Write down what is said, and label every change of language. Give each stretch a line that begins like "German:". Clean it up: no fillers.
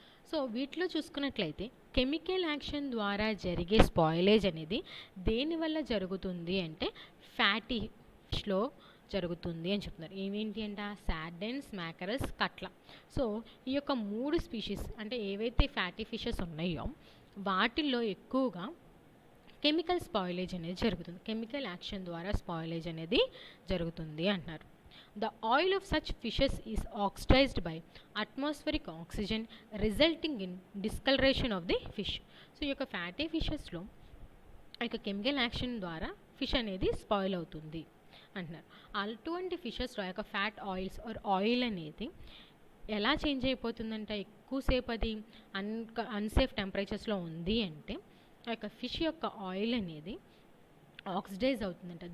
Telugu: So వీటిలో చూసుకున్నట్లయితే chemical action ద్వారా జరిగే స్పాయిలేజ్ అనేది దేనివల్ల జరుగుతుంది అంటే ఫ్యాటీ ఫిష్లో జరుగుతుంది అని చెప్తున్నారు. ఏమేంటి అంటే సార్డిన్స్, మ్యాకరల్స్, కట్ల. సో ఈ యొక్క 3 స్పీషీస్ అంటే ఏవైతే ఫ్యాటీ ఫిషెస్ ఉన్నాయో వాటిల్లో ఎక్కువగా కెమికల్ స్పాయిలేజ్ అనేది జరుగుతుంది. కెమికల్ యాక్షన్ ద్వారా స్పాయిలేజ్ అనేది జరుగుతుంది అంటున్నారు.
English: The oil of such fishes is oxidized by atmospheric oxygen resulting in discoloration of the fish.
Telugu: So ఈ యొక్క ఫ్యాటీ ఫిషెస్లో ఆ యొక్క కెమికల్ యాక్షన్ ద్వారా ఫిష్ అనేది స్పాయిల్ అవుతుంది అంటున్నారు. అటువంటి ఫిషెస్లో ఆ యొక్క ఫ్యాట్ ఆయిల్స్ ఆర్ ఆయిల్ అనేది ఎలా చేంజ్ అయిపోతుందంటే ఎక్కువసేపు అది అన్సేఫ్ టెంపరేచర్స్లో ఉంది అంటే ఆ యొక్క ఫిష్ యొక్క ఆయిల్ అనేది ఆక్సిడైజ్ అవుతుందంట.